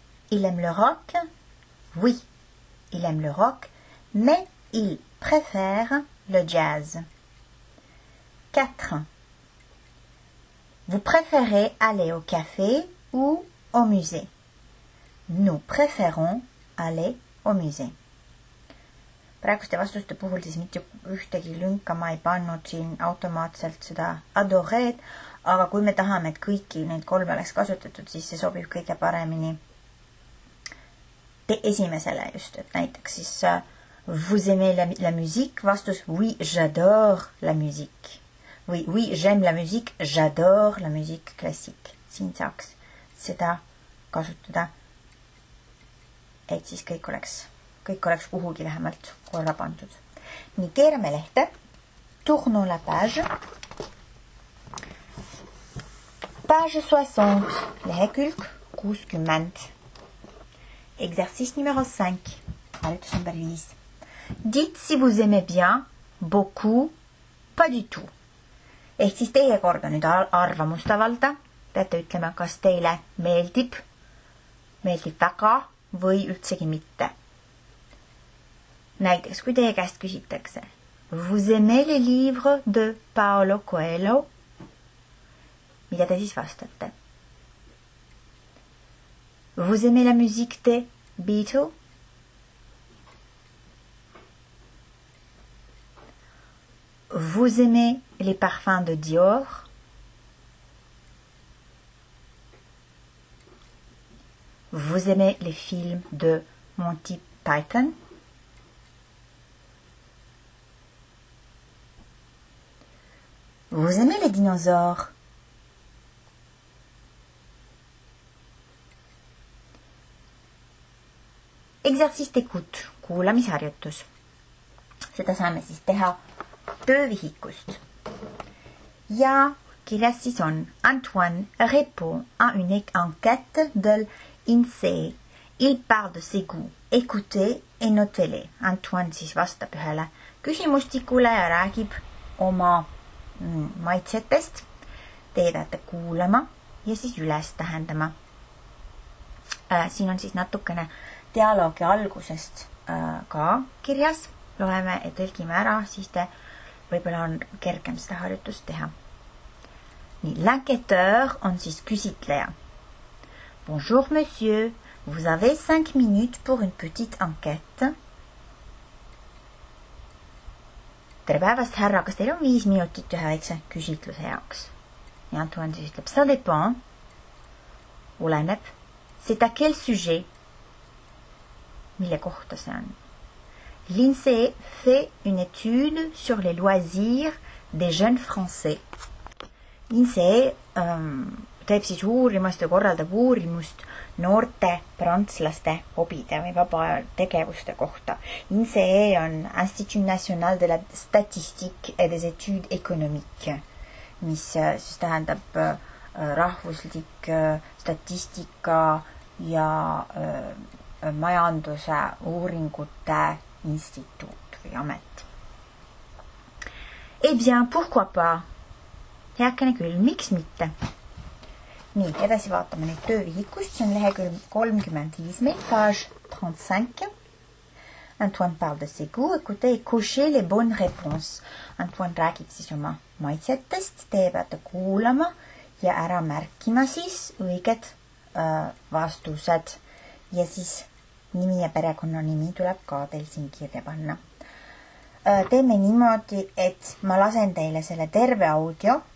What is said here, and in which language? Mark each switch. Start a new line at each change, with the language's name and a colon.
French: Il aime le rock? Oui, il aime le rock, mais il préfère le jazz. 4. Vous préférez aller au café ou au musée? Nous préférons aller au musée.
Estonian: Praeguste vastuste puhul siis mitte ühtegi lünka ma ei pannud siin automaatselt seda adoreed, aga kui me tahame, et kõiki neid 3 oleks kasutatud, siis see sobib kõige paremini esimesele just, et näiteks siis
French: vous aimez la musique,
Estonian: vastus
French: oui, j'adore la musique. Või oui, j'aime la musique, j'adore la musique classique.
Estonian: Siin saaks seda kasutada, et siis kõik oleks kuhugi vähemalt korra pandud. Nii, keerame lehte.
French: Tournons la page. Page 60,
Estonian: lehekülg 60.
French: Exercice numéro 5.
Estonian: Harjutus number 5.
French: Dites si vous aimez bien, beaucoup, pas du tout.
Estonian: Ehk siis teie kord on nüüd arvamust avalda. Peate ütlema, kas teile meeldib väga või üldsegi mitte. Näiteks, kui teie käest küsitakse,
French: vous aimez les livres de Paulo Coelho?
Estonian: Mida te siis vastate?
French: Vous aimez la musique des Beatles? Vous aimez les parfums de Dior? Vous aimez les films de Monty Python? Vous aimez les dinosaures? Exercice d'écoute, kuulamisharjutus.
Estonian: Seda saame siis teha töövihikust. Ja kirjas siis on:
French: Antoine répond à une enquête de l'INSEE. Il parle de ses goûts. Écoutez et notez-les.
Estonian: Antoine siis vastab ühele küsimustikule ja räägib oma maitsetest. Teie peate kuulama ja siis üles tähendama. Siin on siis natukene dialoogi algusest ka kirjas. Loeme ja tõlgime ära, siis võib-olla on kergem seda harjutust teha. Nii, l'enquêteur on siis küsitleja.
French: Bonjour monsieur, vous avez 5 minutes pour une petite enquête.
Estonian: Tere päevast, härra, kas teil on 5 minutit ühe väikse küsitluse jaoks? Ja Antoine siis ütleb,
French: ça dépend.
Estonian: Oleneb.
French: C'est à quel sujet?
Estonian: Mille kohta see on?
French: L'INSEE fait une étude sur les loisirs des jeunes français.
Estonian: INSEE teeb siis uurimust ja korraldab uurimust noorte prantslaste hobide või vaba tegevuste kohta. INSEE on Institut National de la Statistique et des Études Économiques, mis siis tähendab rahvuslik statistika ja majanduse uuringute instituut või amet.
French: Eh bien, pourquoi pas?
Estonian: Heakene küll, miks mitte? Nii, edasi vaatame nüüd töövihikust. See on lehekülg 35 meil,
French: page 35. Antoine parle de ses goûts. Écoutez, cochez les bonnes réponses.
Estonian: Antoine räägib siis oma maitsetest. Teie peate kuulama ja ära märkima siis õiged vastused. Ja siis nimi ja perekonnanimi tuleb ka teil siin kirja panna. Teeme niimoodi, et ma lasen teile selle terve audio.